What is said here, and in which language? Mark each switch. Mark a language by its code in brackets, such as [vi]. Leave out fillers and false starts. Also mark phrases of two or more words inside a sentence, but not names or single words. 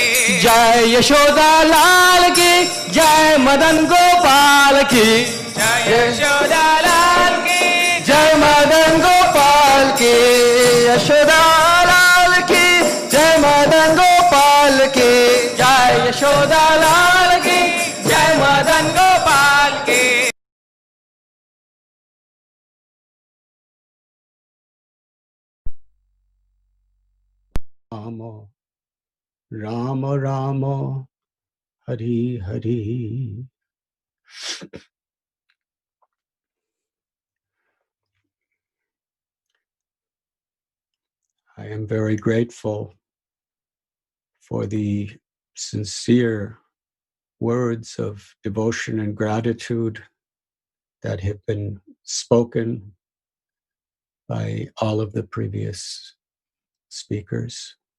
[hi] जय यशोदा लाल की, जय मदन गोपाल की, जय यशोदा लाल की, जय मदन गोपाल की, यशोदा लाल की, जय मदन गोपाल की, जय यशोदा लाल की, जय मदन गोपाल की। राम राम राम हरि हरि. [en] I am very grateful for the sincere words of devotion and gratitude that have been spoken by all of the previous speakers,